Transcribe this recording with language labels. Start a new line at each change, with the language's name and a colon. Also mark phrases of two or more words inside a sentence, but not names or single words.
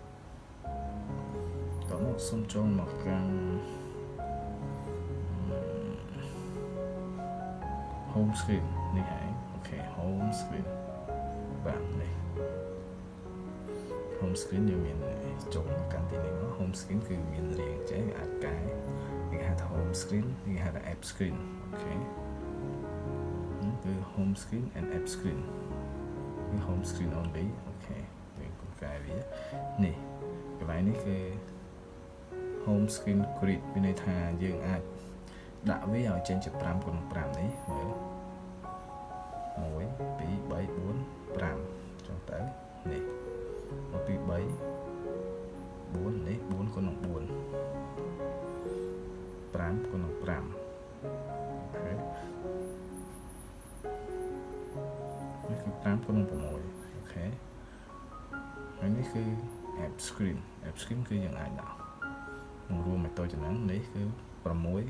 Khmer: តោះមកសូមចូលមកកាន់
English: home screen
Khmer: នេះហើយអូខេ
English: home screen
Khmer: បាទនេះ
English: home screen
Khmer: យើងមាន ចូលមកកាន់ទីនេះមក
English: home screen
Khmer: គឺមានរាងចេះអាចកែគេហៅថា
English: home screen
Khmer: គេហៅថា
English: app screen
Khmer: អូខេគឺ
English: home screen and app screen
Khmer: គឺ
English: home screen only
Khmer: អូខេយើងកុំកែវានេះកន្លែងនេះគឺ
English: home screen grid
Khmer: មានន័យថាយើងអាចដាក់វាឲ្យចេញជា5x5នេះមើល 1 2 3 4 5ចុះទៅនេះ1 2 3 4នេះ4x4 5x5 អូខេនេះគឺ5x6 អូខេហើយនេះគឺ
English: app screen
Khmer: គឺយើងអាចដាក់រួមមកតូចចំណងនេះគឺ6 5x6 1 2 3 4 5 6 2 3 4 5